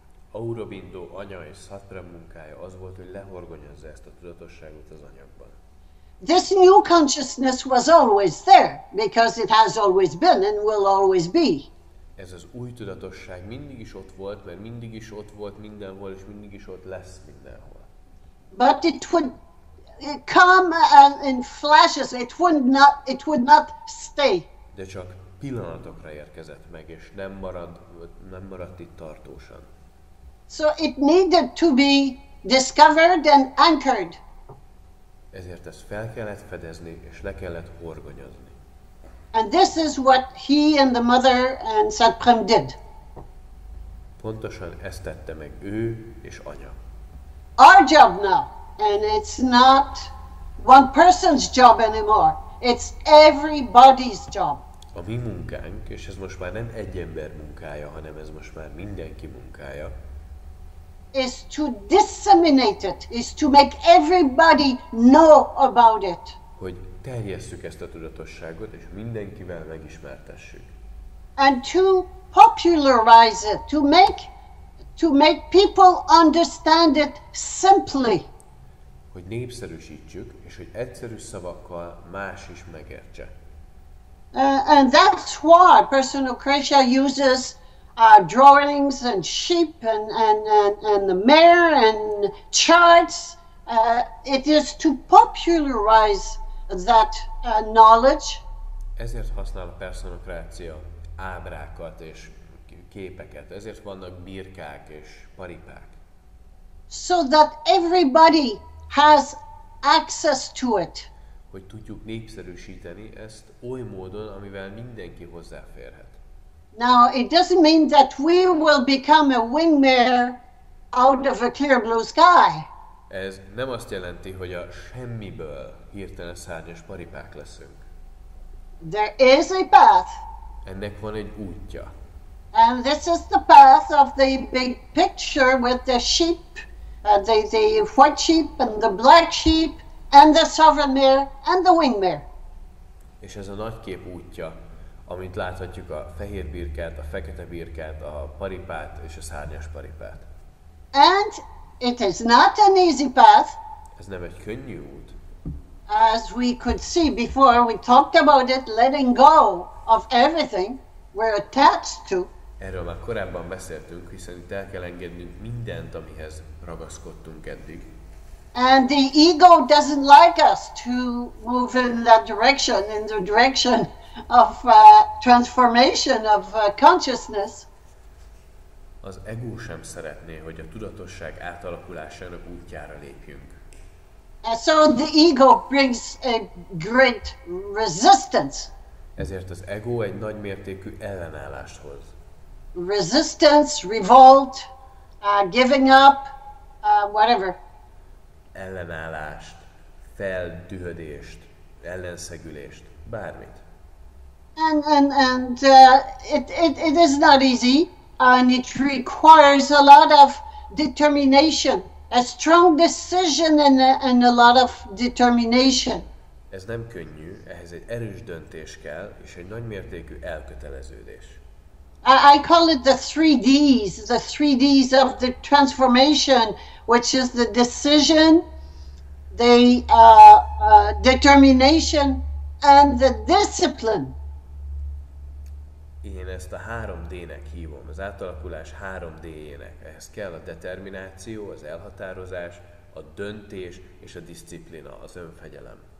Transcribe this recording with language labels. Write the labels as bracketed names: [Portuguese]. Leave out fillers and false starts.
[Hungarian] Aurobindo anya és Szeretném munkája az volt, hogy lehorgonyozza ezt a tudatosságot az anyagban. [English] This new consciousness was always there because it has always been and will always be. [Hungarian] Ez az új tudatosság mindig is ott volt, mert mindig is ott volt mindenhol, és mindig is ott lesz mindenhol. [English] But it would come in flashes. It would not stay. [Hungarian] De csak pillanatokra érkezett meg, és nem maradt itt tartósan. [English] So it needed to be discovered and anchored. [Hungarian] Ezért ezt fel kellett fedezni, és le kellett horgonyozni. [English] And this is what he and the mother and Szeretném did. [Hungarian] Pontosan ezt tette meg ő és anya. [English] Our job now, and it's not one person's job anymore. It's everybody's job. [Hungarian] A mi munkánk, és ez most már nem egy ember munkája, hanem ez most már mindenki munkája, [English] is to disseminate it, is to make everybody know about it. [Hungarian] hogy terjesszük ezt a tudatosságot, és mindenkivel megismertessük. [English] And to popularize it, to make people understand it simply. [Hungarian] Hogy népszerűsítsük, és hogy egyszerű szavakkal más is megértse. [English] And that's why Perszonokrácia uses drawings and sheep and the mare and charts. It is to popularize that knowledge. [Hungarian] Ezért használ a perszonokrácia ábrákat és képeket, ezért vannak birkák és paripák. [English] So that everybody has access to it. [Hungarian] Hogy tudjuk népszerűsíteni ezt oly módon, amivel mindenki hozzáférhet. [English] Now, it doesn't mean that we will become a wingmare out of a clear blue sky. [Hungarian] Ez nem azt jelenti, hogy a semmiből hirtelen szárnyas paripák leszünk. [English] There is a path. [Hungarian] Ennek van egy útja. [English] And this is the path of the big picture with the sheep, the white sheep and the black sheep and the sovereign mare and the wing mare. [Hungarian] És ez a nagy kép útja, amit láthatjuk a fehér birkát, a fekete birkát, a paripát és a szárnyas paripát. [English] And it is not an easy path. [Hungarian] Ez nem egy könnyű út. [English] as we could see before, we talked about it, letting go of everything we're attached to. [Hungarian] Erről már korábban beszéltünk, hiszen itt el kell engednünk mindent, amihez ragaszkodtunk eddig. [English] And the ego doesn't like us to move in that direction, in the direction of transformation of consciousness. [Hungarian] Az ego sem szeretné, hogy a tudatosság átalakulásának útjára lépjünk. [English] And so the ego brings a great resistance. [Hungarian] Ezért az ego egy nagymértékű ellenállást hoz. [English] Resistance, revolt, giving up, whatever. [Hungarian] Ellenállást, feldühödést, ellenszegülést, bármit. [English] And it is not easy, and it requires a lot of determination, a strong decision and a lot of determination. [Hungarian] Ez nem könnyű, ehhez egy erős döntés kell, és egy nagymértékű elköteleződés. [English] I call it the 3Ds of the transformation, which is the decision, the determination, and the discipline. [Hungarian] Én ezt a 3D-nek hívom, az átalakulás 3D-jének. Ehhez kell a determináció, az elhatározás, a döntés és a diszciplina, az önfegyelem.